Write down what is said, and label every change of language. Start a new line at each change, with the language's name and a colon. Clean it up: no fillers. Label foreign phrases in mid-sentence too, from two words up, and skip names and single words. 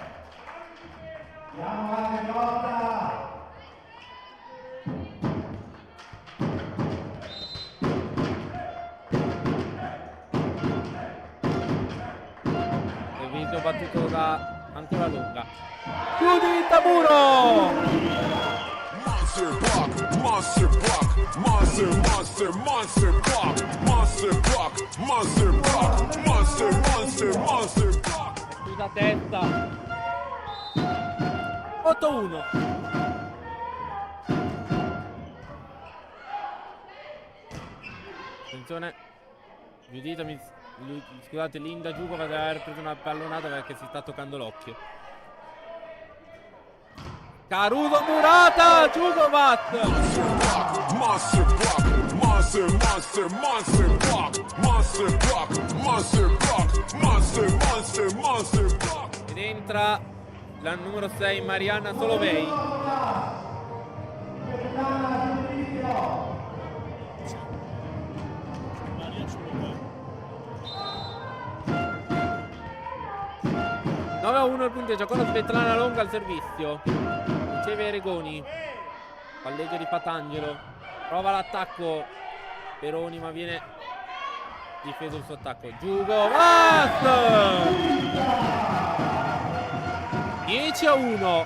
Italian: Servizio battuto da ancora Longa. Giuditta muro!
English: Monster block, monster block, monster, monster, monster block, monster block, monster block, monster, monster, monster block.
Italian: Chiusa testa. 8-1. Attenzione, Giudita, scusate, Linda Giugo va ad aver preso una pallonata perché si sta toccando l'occhio. Caruso Murata, Giugo Bat.
English: Monster block, monster, monster, monster block, monster block, monster block, monster, monster, monster block.
Italian: Ed entra la numero 6 Marianna Solovei. Maria Solovei. 9-1 il punteggio, con Svetlana Longa al servizio. Riceve Regoni. Palleggio di Patangelo. Prova l'attacco. Peroni, ma viene difeso il suo attacco. Giugo Bat! 10-1.